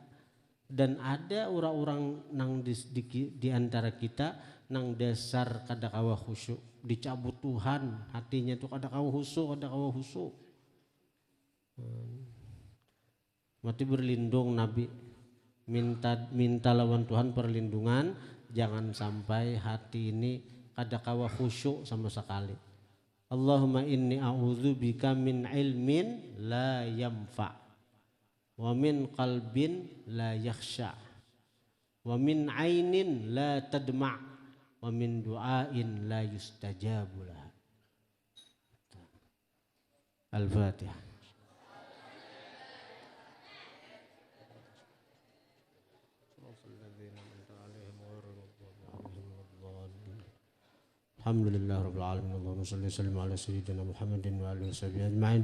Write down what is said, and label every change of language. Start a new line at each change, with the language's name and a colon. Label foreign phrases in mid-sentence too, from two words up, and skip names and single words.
Banjar: Dan ada orang-orang nang di antara kita nang dasar kada kawa khusyuk, dicabut Tuhan hatinya tuh kada kawa khusyuk. Mati berlindung Nabi minta lawan Tuhan perlindungan jangan sampai hati ini kada kawa khusyuk sama sekali.
Arabic: اللهم إني أعوذ بك من علم لا ينفع ومن قلب لا يخشع ومن عين لا تدمع ومن دعاء لا يستجاب له. Al-Fatihah. الحمد لله رب العالمين. اللهم صل وسلم على سيدنا محمد وآله وصحبه أجمعين.